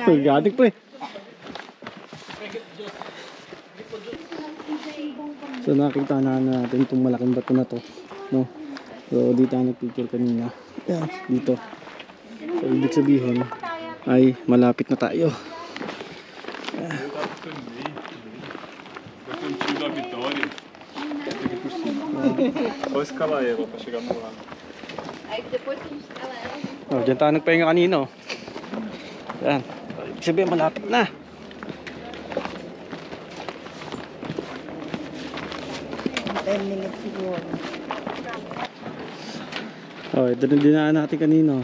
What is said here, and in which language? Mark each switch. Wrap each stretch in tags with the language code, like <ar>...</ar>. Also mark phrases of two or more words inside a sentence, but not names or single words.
<tl>Organic, pre. So nakita na natin itong malaking bato na to, no? So dito tayo nagpicture kanina. Yan, dito. So ibig sabihin ay malapit na tayo.</tl> <pt>Só escalar ela pra chegar no lado.</pt> <tl>Oh, dyan tayo nagpahinga kanina, oh. Yan. Ibig sabihin malapit na. Oh, ito na dinaan natin kanino.</tl>